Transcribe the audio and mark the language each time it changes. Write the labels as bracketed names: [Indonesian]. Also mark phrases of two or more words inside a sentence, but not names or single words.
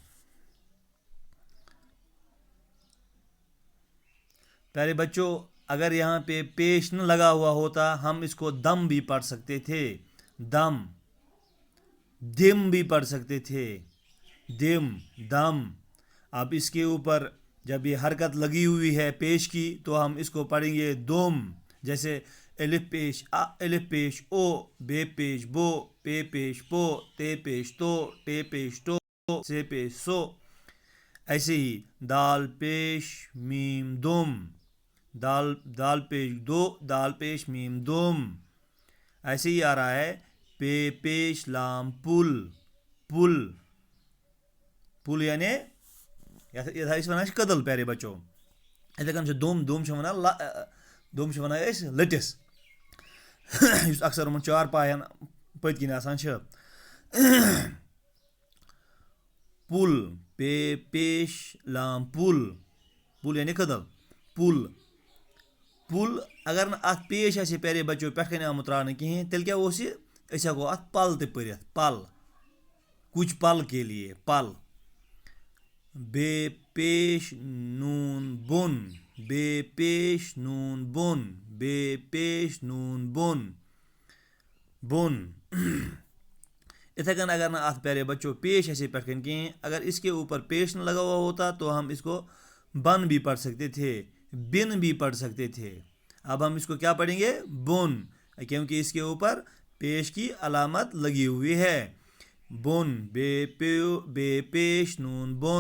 [Urdu] پیارے بچوں، اگر یہاں پہ پیش نہ لگا ہوا ہوتا ہم اس کو دم بھی پڑھ سکتے تھے، دم۔ دم بھی پڑھ سکتے تھے، دم، دم۔ اب اس کے اوپر جب یہ حرکت لگی ہوئی ہے پیش کی تو ہم اس کو پڑھیں گے دم۔ جیسے الف پیش ا، الف پیش او، بے پیش بو، پے پیش پو، تے پیش تو، ٹے پیش ٹو، سے پیش سو۔ ایسے ہی دال پیش میم دم، دال پیش دو، دال پیش میم دم۔ ایسے ہی آ رہا ہے پے پیش لام پل، پل، پل یعنی یہ [Kashmiri] ونان کدل۔ [Urdu] پیارے بچوں، [Kashmiri] اتھے کن دم، دم ونان لٹس یس اکثر یمن چار پاین پت کن آسان چھ۔ [Urdu] پل، پے پیش لام پل، پل یعنی کدل، پل، پل۔ [Kashmiri] اگر نہ ات پیش آسہِ [Urdu] پیارے بچوں [Kashmiri] پٮ۪ٹھ کَنۍ آمُت ترٛاونہٕ کِہیٖنۍ تیٚلہِ کیٛاہ اوس یہِ؟ أسۍ ہٮ۪کو اَتھ پل تہِ پٔرِتھ، [Urdu] پل، کچھ پل کے لیے، پل۔ بے پیش نون بوٚن، بے پیش نون بوٚن، بے پیش نون بوٚن، بوٚن۔ [Kashmiri] اتھے کن اگر نہ ات [Urdu] پیارے بچوں [Kashmiri] پیش آسہِ پٮ۪ٹھ کَنۍ کِہیٖنۍ، [Urdu] اگر اس کے اوپر پیش نہ لگا ہوا ہوتا تو ہم اس کو بن بھی پڑھ سکتے تھے، بن بھی پڑھ سکتے تھے۔ اب ہم اس کو کیا پڑھیں گے؟ بن، کیونکہ اس کے اوپر پیش کی علامت لگی ہوئی ہے۔ بن، بے پیش نون بن۔